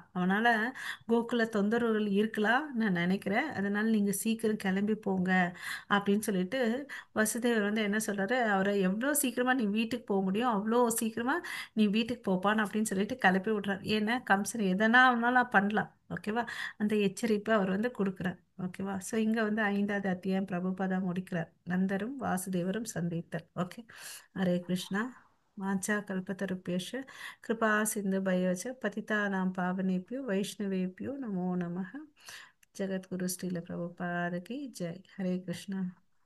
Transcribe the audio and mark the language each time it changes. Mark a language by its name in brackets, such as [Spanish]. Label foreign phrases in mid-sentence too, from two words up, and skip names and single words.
[Tamil] அவனால கோகுல தொந்தரவுகள் இருக்கலாம் நான் நினைக்கிறேன், அதனால நீங்க சீக்கிரம் கிளம்பி போங்க அப்படின்னு சொல்லிட்டு வசுதேவர் வந்து என்ன சொல்றாரு, அவரை எவ்வளோ சீக்கிரமா நீ வீட்டுக்கு போக முடியும் அவ்வளோ சீக்கிரமா நீ வீட்டுக்கு போப்பான் அப்படின்னு சொல்லிட்டு கிளப்பி விடுறாரு. ஏன்னா கம்சன் எதனா அவனால பண்ணலாம். ஓகேவா? அந்த எச்சரிப்பை அவர் வந்து கொடுக்குறார். ஓகேவா? ஸோ இங்க வந்து 5வது அத்தியாயம் பிரபுபாதா முடிக்கிறார், நந்தரும் வாசுதேவரும் சந்தித்தல். ஓகே. ஹரே கிருஷ்ணா. [Sanskrit] वाञ्छा कल्पतरुभ्यश्च कृपा सिन्धुभ्यो च पतितानां पावनेभ्यो वैष्णवेभ्यो नमो नमः। [Hindi] जगद्गुरु श्रील प्रभुपाद की जय। हरे कृष्णा।